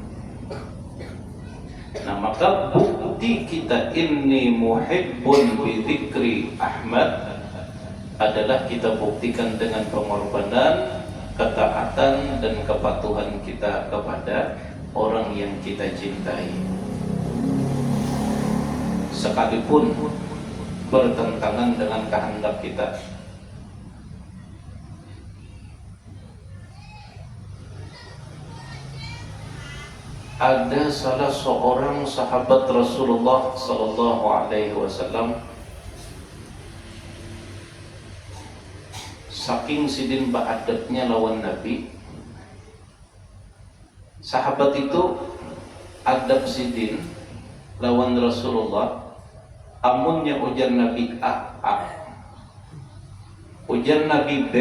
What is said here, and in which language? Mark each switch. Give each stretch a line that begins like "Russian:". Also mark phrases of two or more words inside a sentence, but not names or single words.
Indonesian: Nah, maka bukti kita ini
Arabic: muhibbun bi dzikri Ahmad
Indonesian: adalah kita buktikan dengan pengorbanan, ketaatan dan kepatuhan kita kepada orang yang kita cintai, sekalipun bertentangan dengan kehendak kita. Ada salah seorang sahabat Rasulullah
Arabic: Sallallahu Alaihi Wasallam,
Banjar: saking sidin ba'adabnya lawan Nabi. Sahabat itu adab sidin lawan Rasulullah. Amunnya ujar Nabi A, ujar Nabi B.